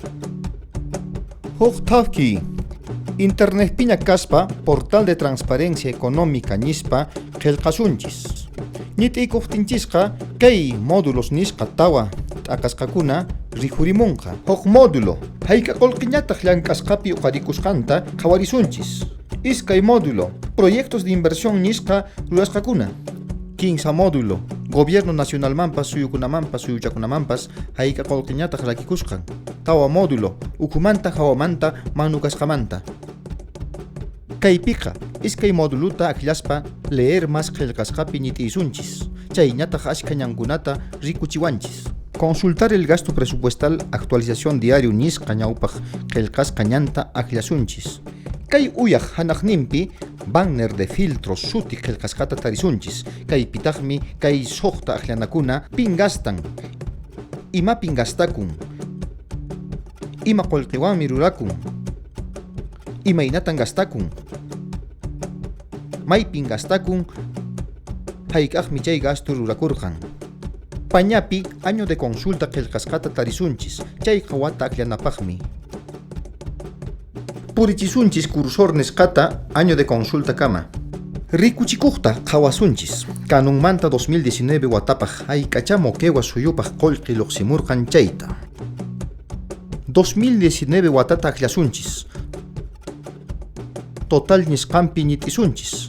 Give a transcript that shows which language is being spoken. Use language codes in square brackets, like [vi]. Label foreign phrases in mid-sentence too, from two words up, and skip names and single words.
[qu] Huk tawki Internet piña kaspa Portal de Transparencia Económica nispa qillqasunchis. Ñit'ikuqtinchisqa kay módulos nisqa tawa t'aqasqakuna rikurimunqa. Huk módulo hayka qullqiñataq llank'asqapi uqarikusqanta qhawarisunchis. Iskay módulo [es] proyectos de inversión [qu] nisqa rurasqakuna. Kinsa módulo [es] Gobierno Nacional [qu] Mampas suyukunamanpas suyuchakunamanpas hayka qullqiñataq rakikusqan. Tawa módulo ukumanta hawamanta manukasqamanta. Kaypiqa iskay moduluta akillaspa [es] leer más [qu] qillqasqapi ñit'isunchis. Chayñataq ashka ñankunata rikuchiwanchis. [es] Consultar el gasto presupuestal actualización diario [qu] nisqa ñawpaq qillqasqa ñanta akillasunchis. Kay uyaq hanaqninpi [es] banner de filtros [qu] suti qillqasqata tarisunchis. Kaypitaqmi kay suqta akllanakuna pin gastan, imapin gastakun, ima qullqiwanmi rurakun, imaynatan gastakun, maypin gastakun, hayk'aqmi chay gasto rurakurqan. Pañapi [es] año de consulta [qu] qillqasqata tarisunchis. Chayqa wata akllanapaqmi. Purichisunchis cursor nisqata [es] año de consulta [qu] kama. Rikuchikuqta qhawasunchis. Kanunmanta 2019 watapaq hayk'acha moquegua suyupaq qullqi lluqsimurqan chayta. 2019 watata aklasunchis. Total nisqanpi ñit'isunchis.